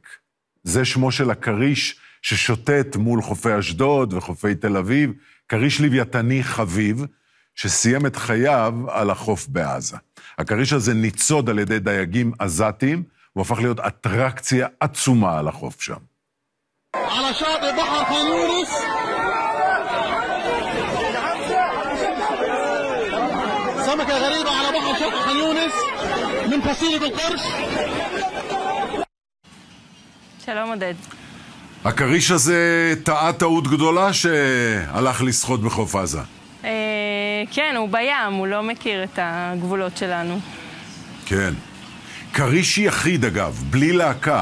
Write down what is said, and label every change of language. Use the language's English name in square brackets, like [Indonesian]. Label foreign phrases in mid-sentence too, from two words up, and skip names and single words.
[Hebrew] זה שמו של הכריש ששוטט מול חופי אשדוד וחופי תל אביב, כריש לוויתני חביב, שסיים את חייו על החוף בעזה. הכריש הזה ניצוד על ידי דייגים עזתיים, הוא הפך להיות אטרקציה עצומה על החוף שם. [Arabic] على شاطئ بحر خان يونس سمكة غريبة على بحر شاطئ خان يونس من فصيلة القرش. [Hebrew] שלום עודד. הכריש הזה טעה טעות גדולה שהלך לשחות בחוף עזה. כן, הוא בים, הוא לא מכיר את הגבולות שלנו. כן. כריש יחיד אגב, בלי להקה.